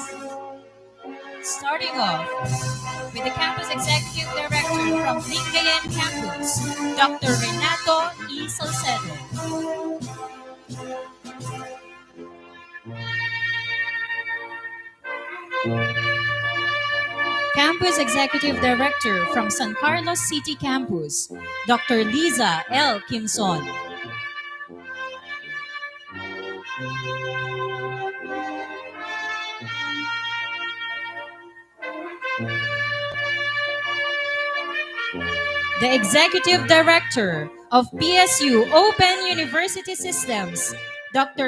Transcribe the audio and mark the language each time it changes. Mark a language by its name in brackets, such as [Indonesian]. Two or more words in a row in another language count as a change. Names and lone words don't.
[English] Starting off with the campus executive director from 𝐈𝐤𝐚 campus, Dr. Renato E. Salcedo. Campus executive director from San Carlos City campus, Dr. Liza L. Kimson. The Executive Director of PSU Open University Systems, Dr.